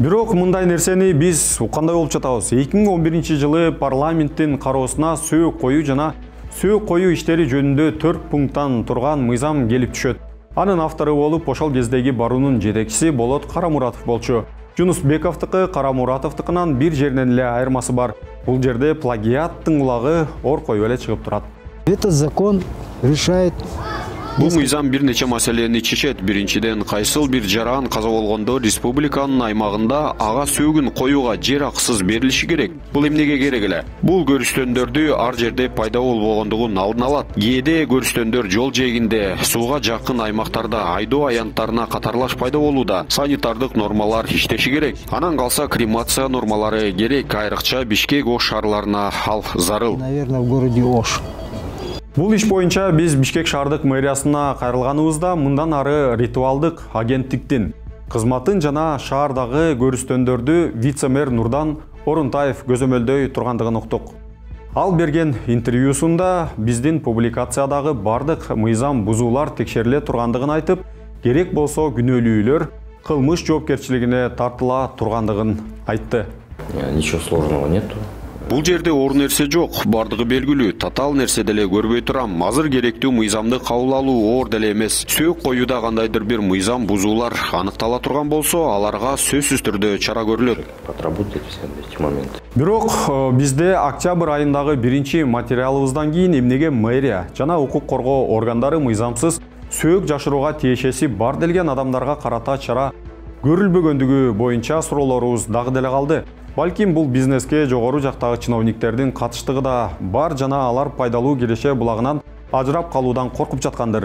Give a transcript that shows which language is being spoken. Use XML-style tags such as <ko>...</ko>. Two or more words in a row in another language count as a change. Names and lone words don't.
<ky>Бирок мындай нерсени биз кандай болуп жатабыз? 2011 жылы парламенттин кароосуна сөөк коюу жана сөөк коюу иштери жөнүндө 4 пункттан турган мыйзам келип түшөт. Анын автору болуп ошол кездеги баруунун жетекчиси Болот Карамуратов болчу. Жунусбековдуку Карамуратовдукунан бир жеринен эле айырмасы бар. Бул жерде плагиаттын улагы ор коюп эле чыгып турат.</ky> <ru>Этот закон решает.</ru> <ky>Бул мыйзам бир нече маселени чечет. Биринчиден, кайсыл бир жаран каза болгондо республиканын аймагында ага сөөгүн коюуга жер акысыз берилиши керек. Бул эмнеге керек эле? Бул көрүстөндөрдү ар жерде пайда болбогондугун алдын алат. Кээде көрүстөндөр жол жээгинде, сууга жакын аймактарда айдоо аянттарына катарлаш пайда болууда. Санитардык нормалар иштеши керек. Анан калса кремация нормалары керек, айрыкча Бишкек Ош шаарларына ал зарыл.</ky> <ru>Наверное, в городе Ош.</ru> <ky>Бул иш боюнча биз Бишкек шаардык мэриясына кайрылганыбызда мындан ары ритуалдык агенттиктин кызматын жана шаардагы көрүстөндөрдү вице-мэр Нурдан Орунтаев көзөмөлдөй тургандыгын уктук. Ал берген интервьюсунда биздин публикациядагы бардык мыйзам бузуулар текшериле тургандыгын айтып, керек болсо күнөөлүүлөр кылмыш жоопкерчилигине тартыла тургандыгын айтты.</ky> <ru>Ничего сложного нету.</ru> <ky>Бул жерде оор нерсе жок, бардыгы белгилүү, татаал нерсе деле көрбөй турам. Азыр керектүү мыйзамды кабыл алуу оор деле эмес. Сөөк коюуда кандайдыр бир мыйзам бузуулар аныктала турган болсо, аларга сөзсүз түрдө чара көрүлөт.</ky> <ru>Отработать все эти моменты.</ru> <ky>Бирок бизде октябрь айындагы биринчи материалыбыздан кийин эмнеге мэрия жана укук коргоо органдары мыйзамсыз сөөк жашырууга тиешеси бар делген адамдарга карата чара көрүлбөгөндүгү боюнча суроолорубуз дагы деле калды. Балким бул бизнеске жогору жактагы чиновниктердин катыштыгы да бар жана алар пайдалуу келеше булагынан ажырап калуудан коркуп жаткандыр.</ky>